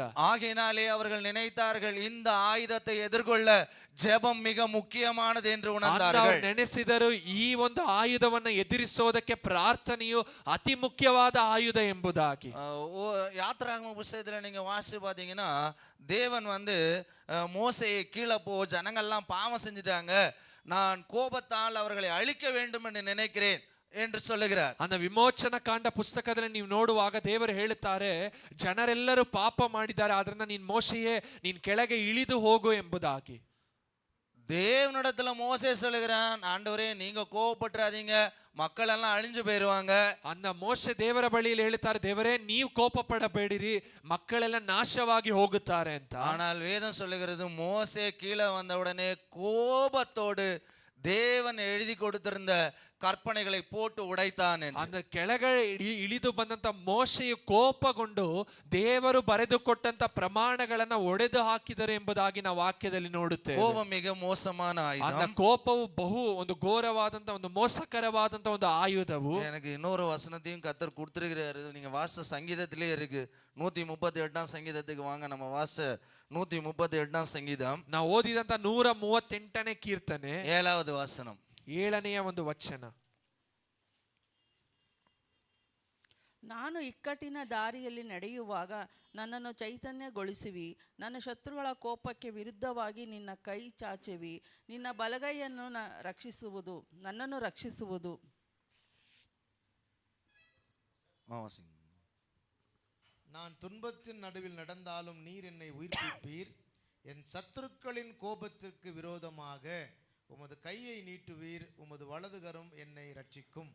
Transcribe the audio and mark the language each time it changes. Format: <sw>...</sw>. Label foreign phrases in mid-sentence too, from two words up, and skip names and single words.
<ta>ஆகையினாலே அவர்கள் நினைத்தார்கள் இந்த ஆயுதத்தை எதிர்கொள்ள ஜெபம் மிக முக்கியமானது என்று உணர்ந்தார்கள்.</ta> <kn>ನೆನೆಸಿದರು ಈ ಒಂದು ಆಯುಧವನ್ನು ಎದುರಿಸೋದಕ್ಕೆ ಪ್ರಾರ್ಥನೆಯು ಅತಿ ಮುಖ್ಯವಾದ ಆಯುಧ ಎಂಬುದಾಗಿ.</kn> <ta>யாத்திராகம புத்தகத்துல நீங்க வாசி பாத்தீங்கன்னா தேவன் மோசேயை கீழே போ, ஜனங்கள்லாம் பாவம் செஞ்சுட்டாங்க, நான் கோபத்தால் அவர்களை அழிக்க வேண்டும் என்று நினைக்கிறேன் என்று சொல்லுகிறார்.</ta> <kn>அந்த ವಿಮೋಚನ ಕಾಂಡ ಪುಸ್ತಕದಲ್ಲಿ ನೀವು ನೋಡುವಾಗ ದೇವರು ಹೇಳುತ್ತಾರೆ, ಜನರೆಲ್ಲರೂ ಪಾಪ ಮಾಡಿದ್ದಾರೆ, ಆದ್ರಿಂದ ನೀನ್ ಮೋಶೆಯೇ ನೀನ್ ಕೆಳಗೆ ಇಳಿದು ಹೋಗು ಎಂಬುದಾಗಿ.</kn> <ta>தேவனிடத்துல மோசே சொல்லுகிறான், ஆண்டவரே நீங்க கோபப்பட்டுறாதீங்க, மக்கள் எல்லாம் அழிஞ்சு போயிருவாங்க.</ta> <kn>அந்த ಮೋಶೆ ದೇವರ ಬಳಿಯಲ್ಲಿ ಹೇಳುತ್ತಾರೆ, ದೇವರೇ ನೀವು ಕೋಪ ಪಡಬೇಡಿರಿ, ಮಕ್ಕಳೆಲ್ಲ ನಾಶವಾಗಿ ಹೋಗುತ್ತಾರೆ ಅಂತ.</kn> <ta>ஆனால் வேதம் சொல்லுகிறது மோசே கீழே வந்த உடனே கோபத்தோடு தேவன் எழுதி கொடுத்திருந்த ಕರ್ಪಣೆகளை போட்டு உடைத்தான் என்று.</ta> <kn>அந்த ಕೆಳಗಡೆ ಇಳಿದು ಬಂದಂತ ಮೋಶೆಯು ಕೋಪಗೊಂಡು ದೇವರು ಬರೆದುಕೊಟ್ಟಂತ ಪ್ರಮಾಣಗಳನ್ನ ಒಡೆದು ಹಾಕಿದರು ಎಂಬುದಾಗಿ ನಾವು ವಾಕ್ಯದಲ್ಲಿ ನೋಡುತ್ತೇವೆ.</kn> <ta>கோபம் மிக மோசமான ஆயுதம்.</ta> <kn>அந்த ಕೋಪವು ಬಹು ಒಂದು ಘೋರವಾದಂತ ಒಂದು ಮೋಸಕರವಾದಂತ ಒಂದು ಆಯುಧವು.</kn> <ta>எனக்கு இன்னொரு வசனத்தையும் கர்த்தர் கொடுத்திருக்கிறாரு, நீங்க வாச சங்கீதத்திலே இருக்கு. 138ஆம் சங்கீதத்துக்கு வாங்க, நம்ம வாச 138ஆம் சங்கீதம்.</ta> <kn>ನಾವು ಓದಿದಂತ 138ನೇ ಕೀರ್ತನೆ</kn> <ta>7வது வசனம்,</ta> <kn>7ನೆಯ ಒಂದು ವಚನ. ನಾನು ಇಕ್ಕಟ್ಟಿನ ದಾರಿಯಲ್ಲಿ ನಡೆಯುವಾಗ ನನ್ನನ್ನು ಚೈತನ್ಯಗೊಳಿಸುವಿ. ನನ್ನ ಶತ್ರುಗಳ ಕೋಪಕ್ಕೆ ವಿರುದ್ಧವಾಗಿ ನಿನ್ನ ಕೈ ಚಾಚುವಿ. ನಿನ್ನ ಬಲಗೈಯನ್ನು ನನ್ನನ್ನು ರಕ್ಷಿಸುವುದು.</kn> <ta>நான் துன்பத்தின் நடுவில் நடந்தாலும் நீர் என்னை உயிர்ப்பிப்பீர். என் சத்துருக்களின் கோபத்திற்கு விரோதமாக உமது கையை நீட்டுவீர், உமது வலதுகரம் என்னை ரட்சிக்கும்.</ta>